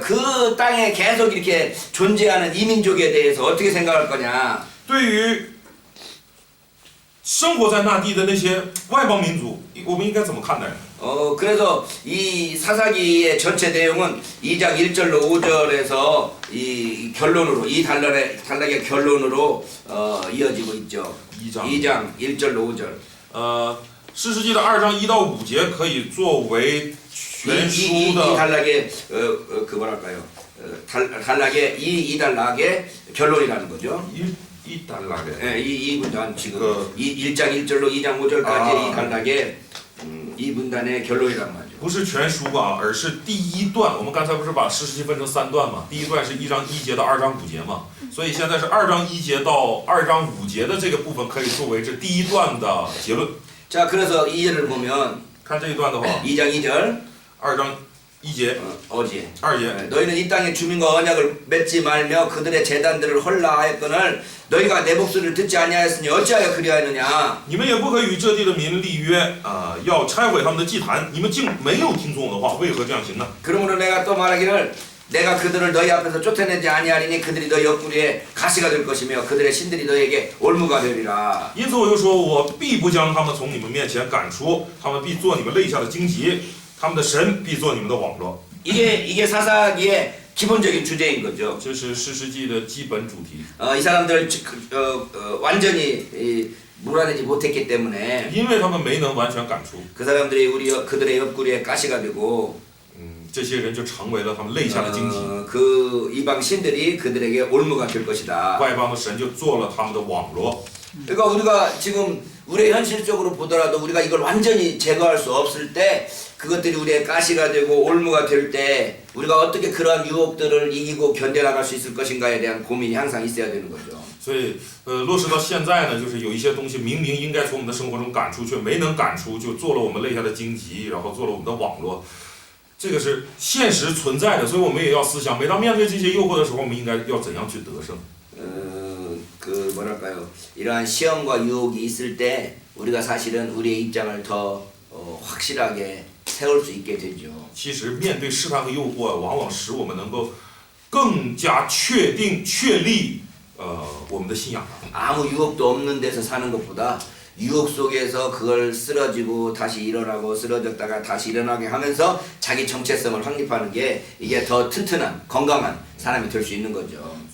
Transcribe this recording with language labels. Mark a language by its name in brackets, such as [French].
[Korean] 그 땅에 계속 이렇게 존재하는 이민족에 대해서 어떻게 생각할 거냐? [Chinese] 对于生活在那地的那些外邦民族，我们应该怎么看待呢？ [Korean] 그래서 이 사사기의 전체 내용은 2장 1절로 5절에서 이 결론으로 이 단락의 결론으로 이어지고 있죠. 2장 1절로 5절. [Chinese] 士师记的2章1到5节可以作为全书 [Korean] 이 [Chinese] 的 [Korean] 단락의 그 뭐랄까요? 단락의 이 단락의 결론이라는 거죠. [Chinese] 一单拉的。 [Korean] 예, 이 문단 지금 1장 1절로 2장 5절까지 이 단락의 이 문단의 결론이란 말이죠. [Chinese] 不是全书啊，而是第一段。我们刚才不是把士师记分成3段嘛？第一段是1章1节到2章5节嘛，所以现在是2章1节到2章5节的这个部分可以作为这第一段的结论。 [Korean] 자, 그래서 2절을 보면 [Chinese] 看这一段的话， [Korean] 2장 2절 [Chinese] 2章1节、 [Korean] 어제 [Chinese] 2节。 [Korean] 너희는 이 땅의 주민과 언약을 맺지 말며 그들의 제단들을 헐라하였거늘 너희가 내 목소리를 듣지 아니하였으니 어찌하여 그리하였느냐 [Chinese] 你们也不可与这地的民立约，要拆毁他们的祭坛。你们竟没有听从我的话，为何这样行呢？ [Korean] 그러므로 내가 또 말하기를 내가 그들을 너희 앞에서 쫓아내지 아니하리니 그들이 너희 옆구리에 가시가 될 것이며 그들의 신들이 너희에게 올무가 되리라 [Chinese] 因此我又说，我必不将他们从你们面前赶出，他们必做你们肋下的荆棘，他们的神必做你们的网罗。 [Korean] 이게 사사기의 기본적인 주제인 거죠. [Chinese] 这是士师记的基本主题。 [Korean] 이 사람들 완전히 몰아내지 못했기 때문에 [Chinese] 因为他们没能完全赶出， [Korean] 그 사람들이 그들의 옆구리에 가시가 되고 [Chinese] 这些人就成为了他们肋下的荆棘。 [Korean] 그 이방 신들이 그들에게 올무가 될 것이다. [Chinese] 外邦的神就做了他们的网罗。 [Korean] 그러니까 우리가 지금 우리 현실적으로 보더라도 우리가 이걸 완전히 제거할 수 없을 때 그것들이 우리의 가시가 되고 올무가 될 때 우리가 어떻게 그러한 유혹들을 이기고 견뎌나갈 수 있을 것인가에 대한 고민이 항상 있어야 되는 거죠. [Chinese] 所以，落实到现在呢，就是有一些东西明明应该从我们的生活中赶出，却没能赶出，就做了我们肋下的荆棘，然后做了我们的网罗。这个是现实存在的，所以我们也要思想，每当面对这些诱惑的时候，我们应该要怎样去得胜。 [Korean] 그 뭐랄까요? 이러한 시험과 유혹이 있을 때 우리가 사실은 우리의 입장을 더 확실하게 세울 수 있게 되죠. [Chinese] 其实面对试探和诱惑，往往使我们能够更加确定、确立我们的信仰。 [Korean] 아무 유혹도 없는 데서 사는 것보다 유혹 속에서 그걸 쓰러지고 다시 일어나고 쓰러졌다가 다시 일어나게 하면서 자기 정체성을 확립하는 게 이게 더 튼튼한 건강한 사람이 될 수 있는 거죠.